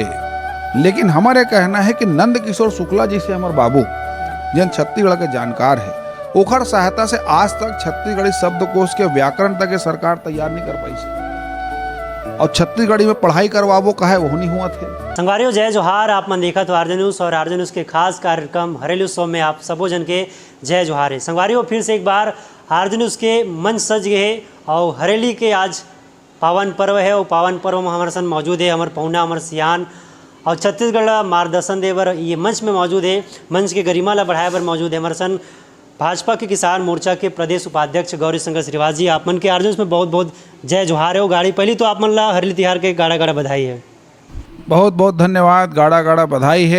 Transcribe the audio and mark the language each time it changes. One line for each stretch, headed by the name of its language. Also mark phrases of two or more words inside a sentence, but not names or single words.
Chhattisgarhi: लेकिन हमारे कहना है कि नंद किशोर शुक्ला जी से हमारे बाबू जिन छत्तीसगढ़ के जानकार है, ओखर सहायता से आज तक छत्तीसगढ़ी शब्दकोश के व्याकरण तक के सरकार तैयार नहीं कर पाई और छत्तीसगढ़ी में पढ़ाई करवाबो कहे वो नहीं हुआ थे। संगवारियों जय जोहार। आप मन देखा तो आरजे न्यूज़ और आरजे न्यूज़ के खास कार्यक्रम हरेली उत्सव में आप सबो जन के जय जोहार है। संगवारियों फिर से एक बार आरजे न्यूज़ के मंच सज गए है और हरेली के आज पावन पर्व है और पावन पर्व में हमारे संग मौजूद है हमारे पहुना हमारे सियान और छत्तीसगढ़ मार्गदर्शन दे बर ये मंच में मौजूद है, मंच के गरिमा ला बढ़ाए बर मौजूद है हमारे संग भाजपा के किसान मोर्चा के प्रदेश उपाध्यक्ष गौरी शंकर श्रीवास जी। आप मन के आरजे में बहुत बहुत जय जोहार है। गाड़ी पहली तो आप मन ला हरेली तिहार के गाड़ा गाड़ा बधाई है। बहुत बहुत धन्यवाद, गाड़ा गाड़ा बधाई है।